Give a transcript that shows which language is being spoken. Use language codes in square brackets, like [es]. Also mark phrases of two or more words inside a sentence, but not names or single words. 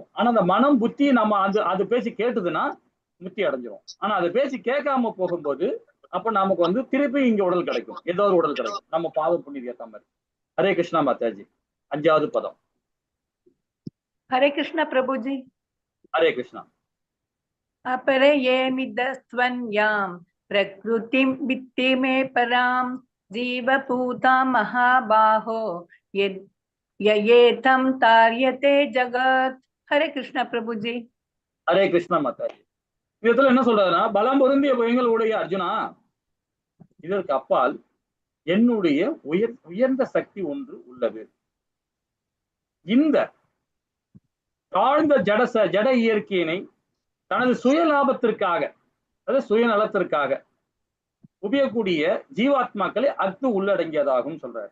[ta] ஆனா அந்த மனம் புத்தி நம்ம அது பேசி கேட்டுதுன்னா முத்தி அடைஞ்சிரும். ஆனா அதை பேசி கேட்காம போகும்போது அப்ப நமக்கு வந்து திருப்பி இங்க உடல் கிடைக்கும், ஏதோ ஒரு உடல் கிடைக்கும், நம்ம பாவம் புண்ணியம் ஏற்ற மாதிரி. ஹரே கிருஷ்ணா மாதாஜி. 5வது பதம். ஹரே கிருஷ்ணா பிரபுஜி. ஹரே கிருஷ்ணா. [sa] अपरे ये मिदस्वन्यां प्रकृतिं वित्ति मे परां जीवपूता महाबाहो येतं तार्यते जगत्. [hi] हरे कृष्णा प्रभुजी. [ta] ஹரே கிருஷ்ணா மாதாஜி. இதுல என்ன சொல்றாருன்னா, பலம் பொருந்திய எங்களுடைய அர்ஜுனா, இதற்கு அப்பால் என்னுடைய உயர்ந்த சக்தி ஒன்று உள்ளது. இந்த தாழ்ந்த ஜட இயற்கையினை தனது சுய லாபத்திற்காக, அதாவது சுயநலத்திற்காக உபயோகக்கூடிய ஜீவாத்மாக்களை அத்து உள்ளடங்கியதாகும் சொல்றாரு.